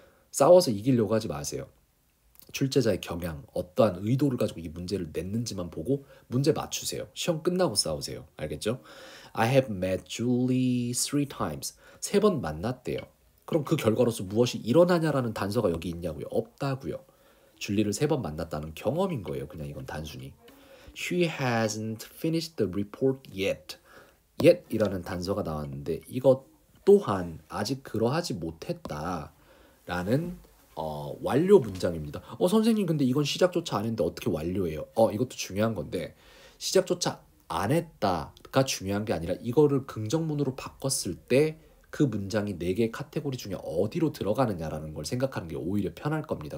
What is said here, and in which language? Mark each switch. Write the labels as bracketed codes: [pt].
[ko] 싸워서 이기려고 하지 마세요. 출제자의 경향, 어떠한 의도를 가지고 이 문제를 냈는지만 보고 문제 맞추세요. 시험 끝나고 싸우세요. 알겠죠? [en] I have met Julie 3 times. [ko] 3번 만났대요. 그럼 그 결과로서 무엇이 일어나냐라는 단서가 여기 있냐고요? 없다고요. 줄리를 3번 만났다는 경험인 거예요. 그냥 이건 단순히. [en] She hasn't finished the report yet. yet [ko] 이라는 단서가 나왔는데 이것 또한 아직 그러하지 못했다라는 완료 문장입니다. 선생님 근데 이건 시작조차 안 했는데 어떻게 완료해요? 이것도 중요한 건데 시작조차 안 했다가 중요한 게 아니라 이거를 긍정문으로 바꿨을 때 그 문장이 4개의 카테고리 중에 어디로 들어가느냐라는 걸 생각하는 게 오히려 편할 겁니다.